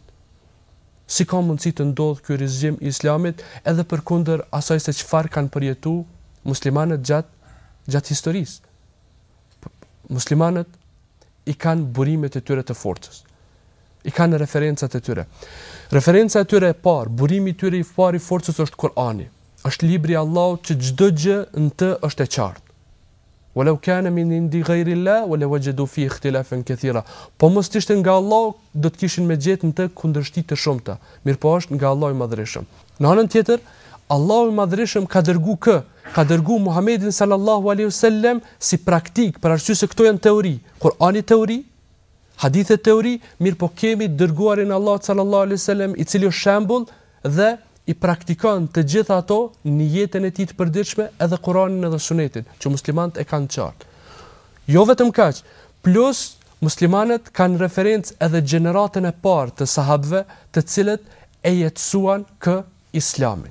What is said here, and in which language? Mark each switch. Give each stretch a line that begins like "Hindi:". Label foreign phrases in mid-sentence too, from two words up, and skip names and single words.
Albanian: Si ka mundësi të ndodhë ky rizgjim i islamit, edhe përkundër asaj se çfarë kanë përjetu muslimanët gjatë historisë. Muslimanët i kanë burimet e tyre të forcës. I kanë referencat e tyre. Referenca e tyre e parë, burimi i tyre i parë i forcës është Kur'ani. Është libri i Allahut që çdo gjë në të është e qartë.
Arabic: ولو كان من عند غير الله ولا وجدوا في اختلافا كثيرا.
Albanian: Po mos ishte nga Allahu, do të kishin me gjetë në të kundërshtit të shumta. Mirpo është nga Allahu i Madhërisëm. Në anën tjetër, Allahu i Madhërisëm ka dërguar Muhamedit
Arabic: صلى الله عليه وسلم
Albanian: si praktik, për arsye se këto janë teori. Kur'ani teori, hadithe teori, mirë po kemi dërguarin Allah
Arabic: صلى الله عليه وسلم
Albanian: i cili është shembull dhe i praktikon të gjitha ato në jetën e tij të përditshme, edhe Kur'anin edhe Sunetin, që muslimanët e kanë qartë. Jo vetëm kaq, plus muslimanët kanë referencë edhe gjeneratën e parë të sahabëve, të cilët e jetësuan islamin.